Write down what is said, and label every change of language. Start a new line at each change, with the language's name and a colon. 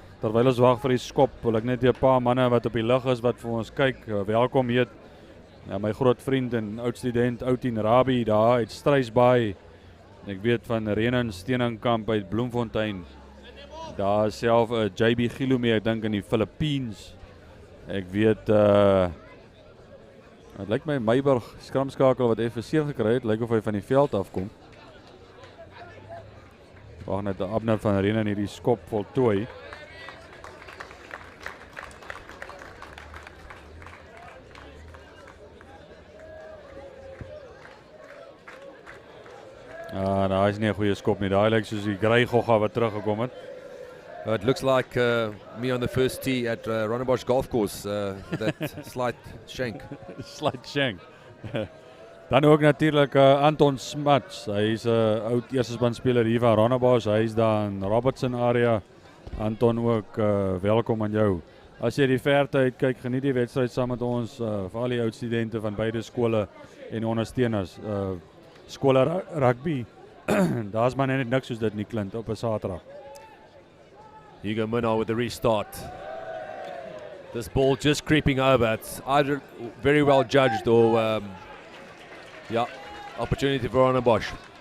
Afrikaans: Terwyl ons wag vir die skop, wil ek net 'n paar manne wat op die lug is wat vir ons kyk, welkom heet. Ja, my groot vriend en oud student Outin Rabie daar uit Struisbaai. Ek weet van Renen Steeningkamp uit Bloemfontein. Daar is self 'n JB Gilome, ek dink in die Filippines. Ek weet het lyk my Meiberg skramskakel wat effe seer gekry het, lyk of hy van die veld afkom. Wag net Abner van Renen hierdie skop voltooi. Daar is nie 'n goeie skop nie. Daai lyk soos die grey gogga wat teruggekom het.
English: It looks like me on the first tee at Rondebosch Golf Course, that slight shank. Slight shank.
Afrikaans: Dan ook natuurlik Anton Smats. Hy is 'n oud eerstespanspeler hier van Rondebosch. Hy is daar in Robertson area. Anton ook welkom aan jou. As jy die verte uitkyk, geniet die wedstryd saam met ons, vir al die oud studente van beide skole en ondersteuners. Skole rugby. Daar's maar net niks soos dit nie, Clint, op 'n Saterdag.
English: Hugo Munar with the restart. This ball just creeping over. It's either very well judged or, opportunity for Rondebosch.